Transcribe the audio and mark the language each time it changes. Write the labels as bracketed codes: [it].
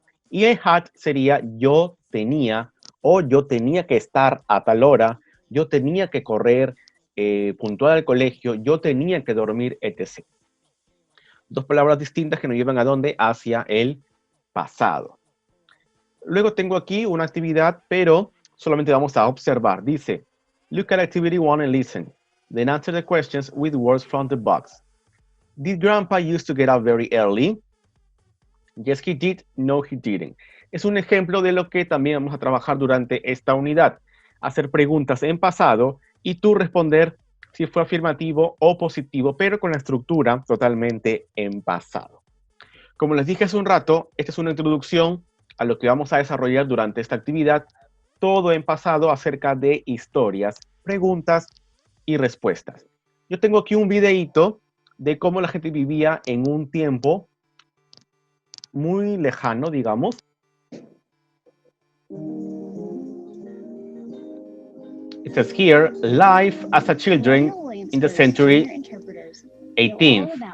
[es] Y I had sería yo tenía o yo tenía que estar a tal hora, yo tenía que correr puntual al colegio, yo tenía que dormir, etc. Dos palabras distintas que nos llevan a dónde? Hacia el pasado. Luego tengo aquí una actividad, pero solamente vamos a observar. [en] Dice, look at activity 1 and listen. Then answer the questions with words from the box. Did Grandpa used to get up very early? Yes, he did. No, he didn't. [es] Es un ejemplo de lo que también vamos a trabajar durante esta unidad. Hacer preguntas en pasado y tú responder si fue afirmativo o positivo, pero con la estructura totalmente en pasado. Como les dije hace un rato, esta es una introducción a lo que vamos a desarrollar durante esta actividad, todo en pasado acerca de historias, preguntas y respuestas. Yo tengo aquí un videíto de cómo la gente vivía en un tiempo muy lejano, digamos. [en] It says here, life as a children in the century 18th.